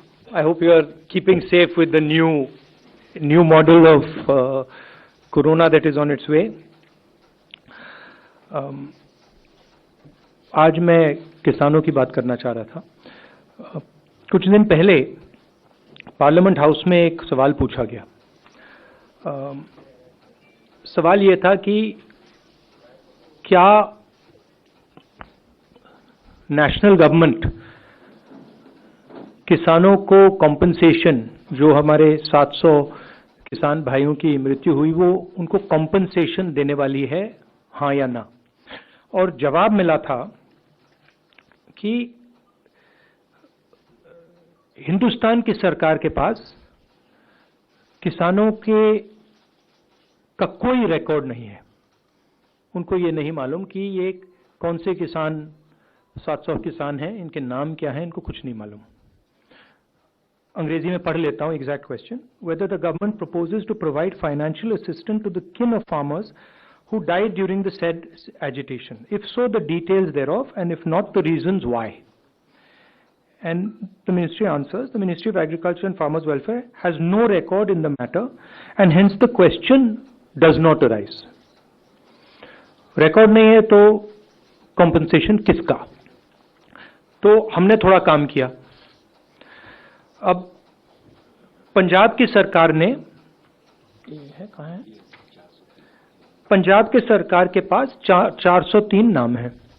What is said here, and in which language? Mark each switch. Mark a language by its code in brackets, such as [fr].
[en] I hope you are keeping safe with the new model of corona that is on its way. [hi] आज मैं किसानों की बात करना चाह रहा था। कुछ दिन पहले पार्लियामेंट हाउस में एक सवाल पूछा गया। सवाल ये था कि क्या नेशनल गवर्नमेंट किसानों को कॉम्पनसेशन, जो हमारे 700 किसान भाइयों की मृत्यु हुई, वो उनको कॉम्पनसेशन देने वाली है, हाँ या ना? और जवाब मिला था कि हिंदुस्तान की सरकार के पास किसानों का कोई रिकॉर्ड नहीं है। उनको ये नहीं मालूम कि ये कौन से किसान, 700 किसान हैं, इनके नाम क्या हैं, इनको कुछ नहीं मालूम। अंग्रेजी में पढ़ लेता हूं exact question. [en] Whether the government proposes to provide financial assistance to the kin of farmers who died during the said agitation. If so, the details thereof, and if not, the reasons why. And the ministry answers, the Ministry of Agriculture and Farmers Welfare has no record in the matter, and hence the question does not arise. [hi] Record नहीं है तो compensation किसका? तो हमने थोड़ा काम किया। अब पंजाब की सरकार ने, कहाँ है? पंजाब के सरकार के पास 403 नाम है।